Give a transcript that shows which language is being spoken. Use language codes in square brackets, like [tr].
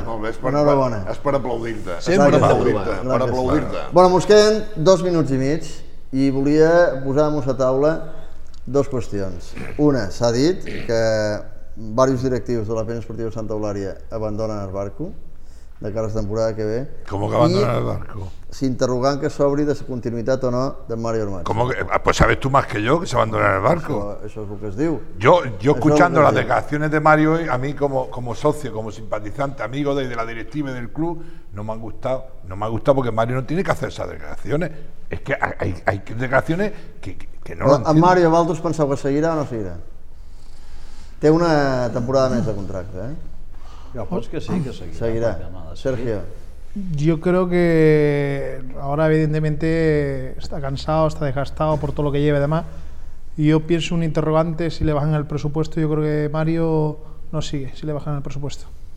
[ca] Molt bé, és per aplaudir-te. Sempre per aplaudir-te. Bueno, ens queden 2 minuts i mig i volia posar-nos a taula dues qüestions. Una, s'ha dit que diversos directius de la Penya Esportiva Santa Eulària abandonen el barco de cara a la temporada que ve. [es] ¿Cómo que abandonen el barco? [ca] S'interrogant que s'obri de la continuïtat o no de Mario Ormaz. [es] ¿Cómo que? Pues sabes tú más que yo que se abandona el barco. Eso es lo que [ca] es diu. [es] Yo escuchando las declaraciones de Mario hoy, a mí como socio, como simpatizante, amigo de la directiva y del club, no me han gustado. No me ha gustado porque Mario no tiene que hacer esas declaraciones. Es que hay declaraciones que no lo entiendo. A Mario, ¿vosotros pensáis que seguirá o no seguirá? [ca] Té una temporada més de contracte, eh? [es] Ya, pues que sí, que seguirá. Sergio. Yo creo que ahora evidentemente está cansado, está desgastado por todo lo que lleva. Además, yo pienso un interrogante, si le bajan el presupuesto, yo creo que Mario no sigue, si le bajan el presupuesto.